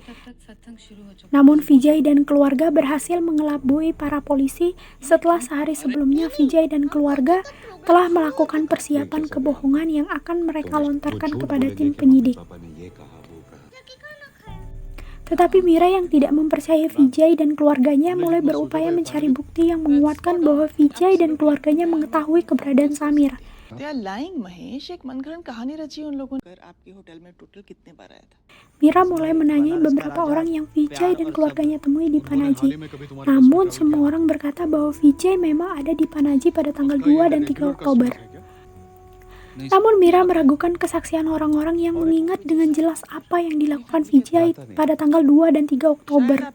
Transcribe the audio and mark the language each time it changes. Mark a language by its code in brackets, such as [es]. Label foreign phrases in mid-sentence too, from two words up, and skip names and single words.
[id] Namun Vijay dan keluarga berhasil mengelabui para polisi setelah sehari sebelumnya Vijay dan keluarga telah melakukan persiapan kebohongan yang akan mereka lontarkan kepada tim penyidik. Tetapi Mira yang tidak mempercayai Vijay dan keluarganya mulai berupaya mencari bukti yang menguatkan bahwa Vijay dan keluarganya mengetahui keberadaan Samir. [en] They are lying, Mahesh. [hi] एक मनगढ़ंत कहानी रची है उन लोगों ने। आपके होटल में टोटल कितने बार आया था? [id] Mira mulai menanyai beberapa orang yang Vijay dan keluarganya temui di Panaji. Namun semua orang berkata bahwa Vijay memang ada di Panaji pada tanggal 2 dan 3 Oktober. Namun Mira meragukan kesaksian orang-orang yang mengingat dengan jelas apa yang dilakukan Vijay pada tanggal 2 dan 3 Oktober.